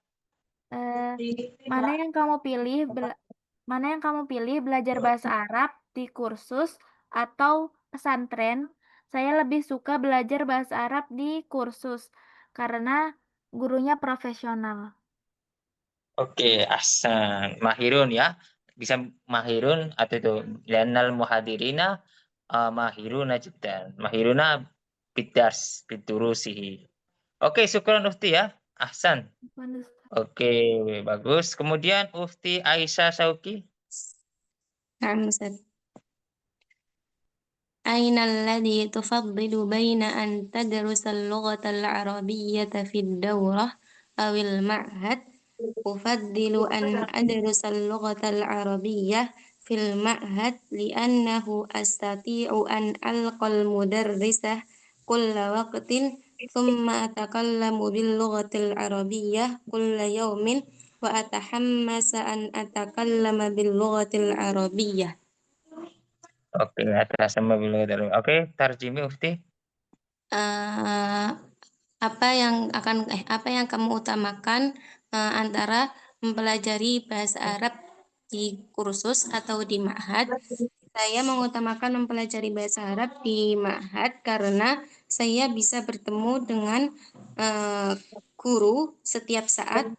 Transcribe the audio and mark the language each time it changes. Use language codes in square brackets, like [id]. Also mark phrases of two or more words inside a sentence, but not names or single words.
[id] Mana yang kamu pilih belajar bahasa Arab di kursus atau pesantren? Saya lebih suka belajar bahasa Arab di kursus karena gurunya profesional. Oke, ahsan. Mahirun ya. [ar] Bisa mahirun [id] atau itu [ar] لأن المحاضرين ماهرون جدا. ماهرون بالدرس بدروسه. [id] Oke, syukran Ufti ya. Ahsan. Oke, bagus. Kemudian Ufti Aisyah Sauki. [ar] أين الذي تفضل بين أن تدرس اللغة العربية في الدورة أو المعهد؟ أفضل أن أدرس اللغة العربية في المعهد لأنه أستطيع أن ألقى المدرس كل وقت ثم أتكلم باللغة العربية كل يوم وأتحمس أن أتكلم باللغة العربية. [id] Oke, atas sama bilang. Oke, tarjimi Ufti. apa yang kamu utamakan antara mempelajari bahasa Arab di kursus atau di ma'had? Saya mengutamakan mempelajari bahasa Arab di ma'had karena saya bisa bertemu dengan guru setiap saat.